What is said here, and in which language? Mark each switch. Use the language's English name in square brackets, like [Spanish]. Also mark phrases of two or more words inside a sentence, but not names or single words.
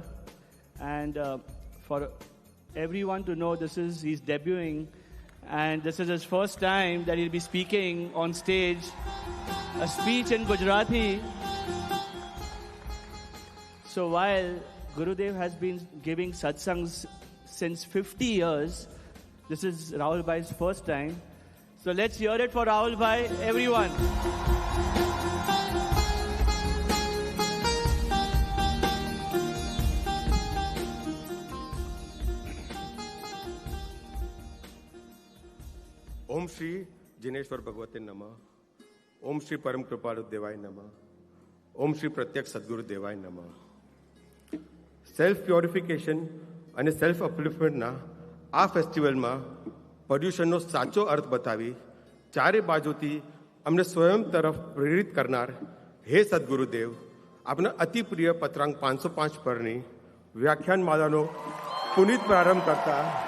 [English] And for everyone to know, he's debuting, and this is his first time that he'll be speaking on stage, a speech in Gujarati. So while Gurudev has been giving satsangs since 50 years, this is Rahul Bhai's first time. So let's hear it for Rahul Bhai, everyone. [Sanskrit] ओम श्री जिनेश्वर भगवते नमः, ओम श्री परम कृपालु देवाय नमः, ओम श्री प्रत्यक्ष सद्गुरु देवाय नमः। [English] self purification [Gujarati] અને [English] self upliftment [Gujarati] આ ફેસ્ટિવલમાં પર્યુષણનો સાચો અર્થ બતાવી ચારે બાજુથી અમને સ્વયં તરફ પ્રેરિત કરનાર હે સદગુરુદેવ, આપના અતિ પ્રિય પત્રાંક 505 પરની વ્યાખ્યાનમાલાનો પુનિત પ્રારંભ કરતા